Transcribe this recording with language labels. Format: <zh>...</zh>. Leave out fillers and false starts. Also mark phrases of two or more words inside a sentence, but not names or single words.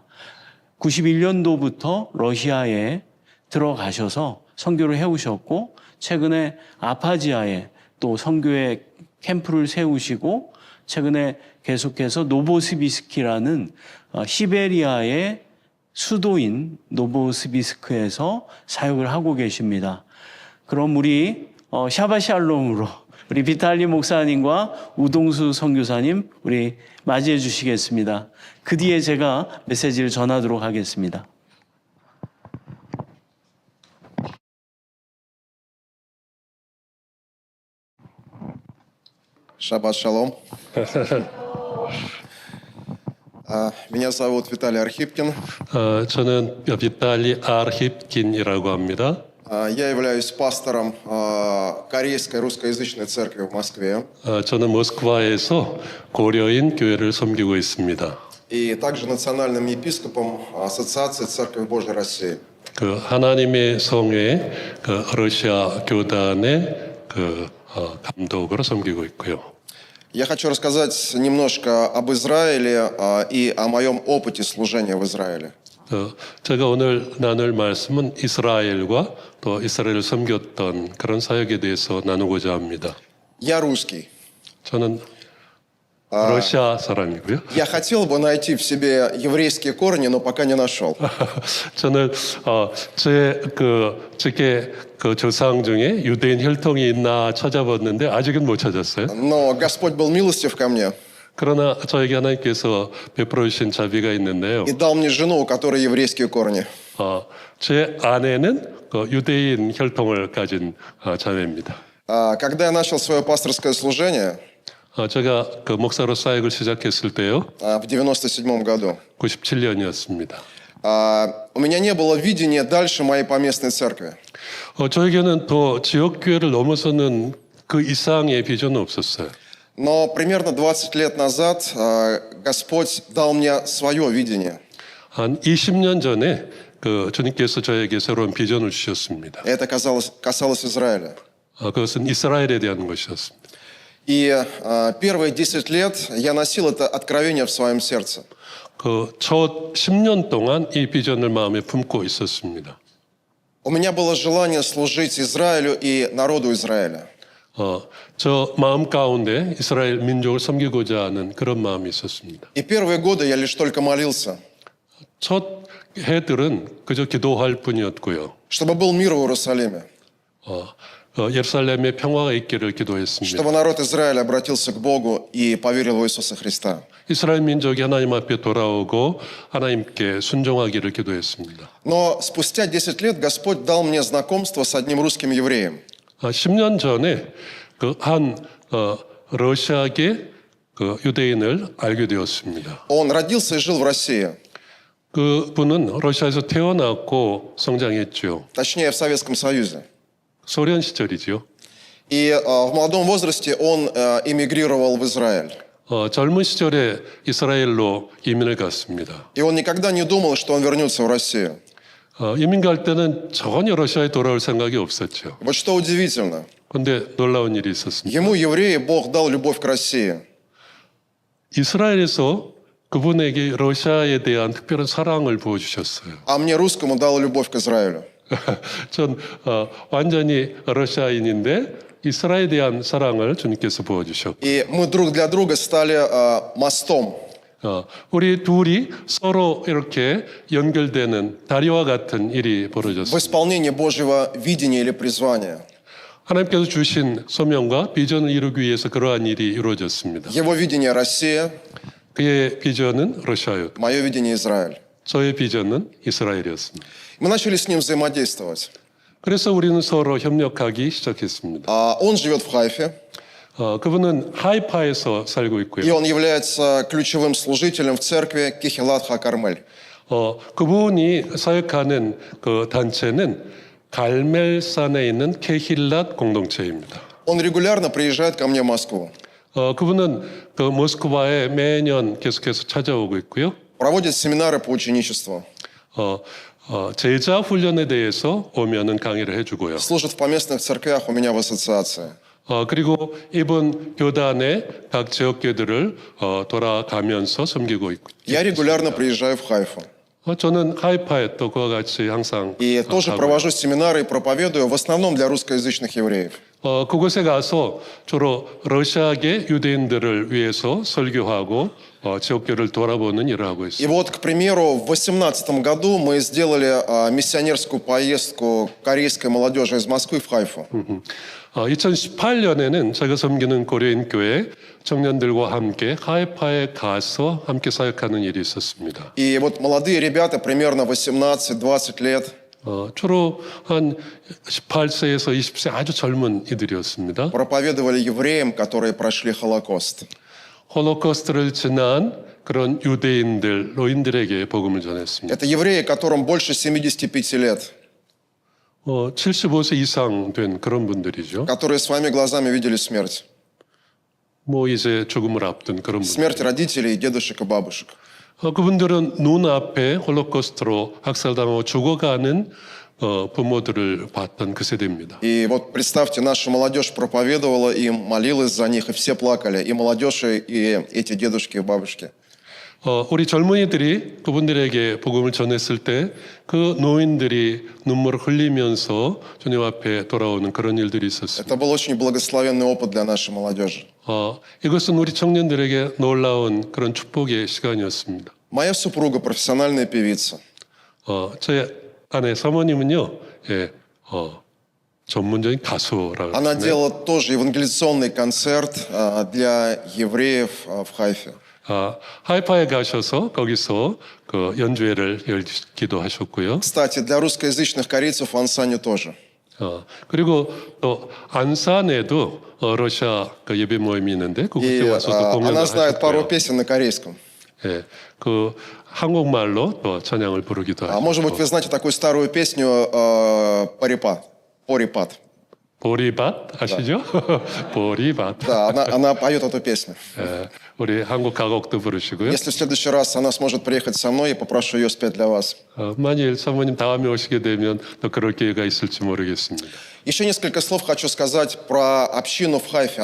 <ko>91년도부터 러시아에 들어가셔서 선교를 해오셨고 최근에 아파지아에 또 선교의 캠프를 세우시고 최근에 계속해서 노보스비스키라는 시베리아의 수도인 노보스비스크에서 사역을 하고 계십니다. 그럼 우리 샤바샬롬으로 우리 비탈리 목사님과 우동수 선교사님 우리 맞이해 주시겠습니다. 그 뒤에 제가 메시지를 전하도록 하겠습니다.</ko> <he>Шаббат шалом.</he> <ru>Меня зовут Виталий Архипкин.</ru> <ko>저는 비탈리 아르힙킨이라고 합니다.</ko> <ru>Я являюсь пастором корейской русскоязычной церкви в Москве.</ru> <ko>저는 모스크바에서 고려인 교회를 섬기고 있습니다.</ko> <ru>И также национальным епископом Ассоциации Церкви Божьей России.</ru> <ko>그 하나님의 성회 그 러시아 교단의 감독으로 섬기고 있고요.</ko> <ru>Я хочу рассказать немножко об Израиле и о моем опыте служения в Израиле.</ru> <ko>제가 오늘 나눌 말씀은 이스라엘과 또 이스라엘을 섬겼던 그런 사역에 대해서 나누고자 합니다.</ko> <ru>Я русский.</ru> <ko>저는 러시아 사람이고요.</ko> <ru>Я хотел бы найти в себе еврейские корни, но пока не нашел.</ru> <ko>저는 제게 그 조상 중에 유대인 혈통이 있나 찾아봤는데 아직은 못 찾았어요.</ko> <ru>Но Господь был милостив ко мне</ru> <ko>그러나 저에게 하나님께서 베풀어 주신 자비가 있는데요.</ko> <ru>и дал мне жену, у которой еврейские корни.</ru> <ko>제 아내는 그 유대인 혈통을 가진 자매입니다.</ko> <ru>Когда я начал свое пасторское служение</ru> <ko>제가 그 목사로 사역을 시작했을 때요.</ko> <ru>в 97 году,</ru> <ko>97년이었습니다.</ko> <ru>у меня не было видения дальше моей поместной церкви.</ru> <ko>저에게는 더 지역 교회를 넘어서는 그 이상의 비전은 없었어요.</ko> <ru>Но примерно 20 лет назад Господь дал мне свое видение.</ru> <ko>한 20년 전에 그 주님께서 저에게 새로운 비전을 주셨습니다.</ko> <ru>Это касалось Израиля.</ru> <ko>그것은 이스라엘에 대한 것이었습니다.</ko> <ru>И первые 10 лет я носил это откровение в своем сердце.</ru> <ko>그 첫 10년 동안 이 비전을 마음에 품고 있었습니다.</ko> <ru>У меня было желание служить Израилю и народу Израиля.</ru> <ko>저 마음 가운데 이스라엘 민족을 섬기고자 하는 그런 마음이 있었습니다.</ko> <ru>И первые годы я лишь только молился,</ru> <ko>첫 해들은 그저 기도할 뿐이었고요.</ko> <ru>чтобы был мир в Иерусалиме,</ru> <ko>예루살렘에 평화가 있기를 기도했습니다.</ko> <ru>чтобы народ Израиля обратился к Богу и поверил в Иисуса Христа.</ru> <ko>이스라엘 민족이 하나님 앞에 돌아오고 하나님께 순종하기를 기도했습니다.</ko> <ru>Но спустя 10 лет Господь дал мне знакомство с одним русским евреем.</ru> <ko>10년 전에 그 한 러시아계 그 유대인을 알게 되었습니다.</ko> <ru>Он родился и жил в России,</ru> <ko>그 분은 러시아에서 태어났고 성장했죠.</ko> <ru>точнее в Советском Союзе.</ru> <ko>소련 시절이죠.</ko> <ru>И в молодом возрасте он эмигрировал в Израиль.</ru> <ko>젊은 시절에 이스라엘로 이민을 갔습니다.</ko> <ru>И он никогда не думал, что он вернется в Россию.</ru> <ko>이민 갈 때는 전혀 러시아에 돌아올 생각이 없었죠.</ko> <ru>Вот что удивительно.</ru> <ko>그런데 놀라운 일이 있었습니다.</ko> <ru>Ему, евреи, Бог дал любовь к России.</ru> <ko>이스라엘에서 그분에게 러시아에 대한 특별한 사랑을 부어주셨어요.</ko> <ru>А мне, русскому, дал любовь к Израилю.</ru> <ko>전 완전히 러시아인인데 이스라엘에 대한 사랑을 주님께서 부어주셨고</ko> <ru>И мы друг для друга стали мостом.</ru> <ko>우리 둘이 서로 이렇게 연결되는 다리와 같은 일이</ko> <ru>В</ru> <ko>벌어졌습니다.</ko> <ru>исполнении Божьего видения или призвания.</ru> <ko>하나님께서 주신 소명과 비전을 이루기 위해서 그러한 일이 이루어졌습니다.</ko> <ru>Его видение Россия,</ru> <ko>그의 비전은 러시아였고</ko> <ru>мое видение Израиль.</ru> <ko>저의 비전은 이스라엘이었습니다.</ko> <ru>Мы начали с ним взаимодействовать.</ru> <ko>그래서 우리는 서로 협력하기 시작했습니다.</ko> <ru>Он живет в Хайфе,</ru> <ko>그분은 하이파에서 살고</ko> <ru>и</ru> <ko>있고요.</ko> <ru>он является ключевым служителем в церкви Кихелат ха-Кармель.</ru> <ko>그분이 사역하는 그 단체는 갈멜산에 있는 케힐랏 공동체입니다.</ko> <ru>Он регулярно приезжает ко мне в Москву,</ru> <ko>그분은 그 모스크바에 매년 계속해서 찾아오고 있고요.</ko> <ru>проводит семинары по ученичеству,</ru> <ko>제자 훈련에 대해서 오면은 강의를 해주고요.</ko> <ru>служит в поместных церквях у меня в ассоциации.</ru> <ko>그리고 이번 교단의 각 지역교들을 돌아가면서 섬기고 있고.</ko> <ru>Я регулярно приезжаю в Хайфу.</ru> <ko>저는 하이파에 또 그와 같이 항상</ko> <ru>И тоже</ru> <ko>가고요.</ko> <ru>провожу семинары и проповедую, в основном для русскоязычных евреев.</ru> <ko>그곳에 가서 주로 러시아계 유대인들을 위해서 설교하고 지역교를 돌아보는 일을 하고</ko> <ru>И</ru> <ko>있습니다.</ko> <ru>вот, к примеру, в 2018 году мы сделали миссионерскую поездку корейской молодежи из Москвы в Хайфу.</ru> <ko>2018년에는 제가 섬기는 고려인 교회 청년들과 함께 하이파에 가서 함께 사역하는 일이 있었습니다.</ko> <ru>И вот молодые ребята, примерно 18-20 лет,</ru> <ko>주로 한 18세에서 20세 아주 젊은 이들이었습니다.</ko> <ru>проповедовали евреям, которые прошли Холокост.</ru> <ko>홀로코스트를 지난 그런 유대인들, 노인들에게 복음을 전했습니다.</ko> <ru>Это евреи, которым больше 75 лет,</ru> <ko>75세 이상 된 그런 분들이죠.</ko> <ru>которые своими глазами видели смерть.</ru> <ko>뭐 이제 죽음을 앞둔 그런 분들.</ko> <ru>Смерть родителей, дедушек и бабушек.</ru> <ko>그분들은 눈앞에 홀로코스트로 학살당하고 죽어가는 부모들을 봤던 그 세대입니다.</ko> <ru>И вот представьте, наша молодежь проповедовала им, молилась за них, и все плакали. И молодежь, и эти дедушки и бабушки.</ru> <ko>우리 젊은이들이 그분들에게 복음을 전했을 때 그 노인들이 눈물을 흘리면서 주님 앞에 돌아오는 그런 일들이 있었습니다.</ko> <ru>Это был очень благословенный опыт для нашей молодежи.</ru> <ko>이것은 우리 청년들에게 놀라운 그런 축복의 시간이었습니다.</ko> <ru>Моя супруга профессиональная певица.</ru> <ko>제 아내 사모님은요, 전문적인 가수라고</ko> <ru>Она</ru> <ko>하시네요.</ko> <ru>делала тоже евангелизационный концерт для евреев в Хайфе.</ru> <ko>하이파에 가셔서 거기서 그 연주회를 열기도 하셨고요.</ko> <ru>Кстати, для русскоязычных корейцев в Ансане тоже.</ru> <ko>그리고 또 안산에도 러시아 그 예배 모임이 있는데</ko> <ru>И</ru> <ko>그곳에 와서도 공연을</ko> <ru>она знает пару</ru> <ko>하셨고요.</ko> <ru>песен на корейском.</ru> <ko>예, 그 한국말로 또 찬양을 부르기도</ko> <ru>Может быть,</ru> <ko>하셨고.</ko> <ru>вы знаете такую старую песню «Порипат». «Порипат».</ru> <ko>보리밭 아시죠? 보리밭.</ko> <ru>Да, она поет эту песню.</ru> <ko>예, 우리 한국 가곡도 부르시고요.</ko> <ru>Если в следующий раз она сможет приехать со мной, я попрошу ее спеть для вас.</ru> <ko>만일 사모님 다음에 오시게 되면 또 그럴 기회가 있을지 모르겠습니다.</ko> <ru>Еще несколько слов хочу сказать про общину в Хайфе.</ru>